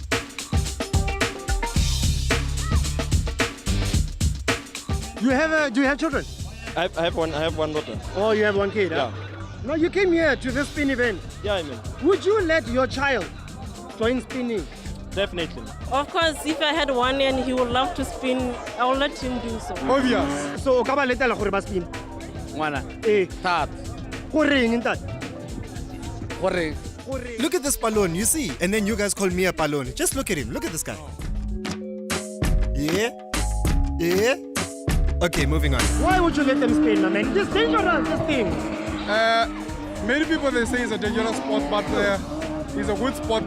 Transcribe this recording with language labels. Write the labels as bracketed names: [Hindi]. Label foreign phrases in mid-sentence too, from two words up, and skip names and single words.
[English] Do you have children? I have one daughter. Oh, you have one kid? Yeah. No, you came here to this spin event. Yeah, I mean. Would you let your child join spinning? Definitely. Of course, if I had one and he would love to spin, I will let him do so. Obvious. So, [Tswana] ka ba letela gore ba spin? Ngwana. Thata. Goreng ntate? Gore. [English] Look at this balloon, you see? And then you guys call me a balloon. Just look at him. Look at this guy. Yeah. Yeah. Okay, moving on. Why would you let them spin, my man? It's dangerous, this thing. Many people they say it's a dangerous sport, but it's a good sport.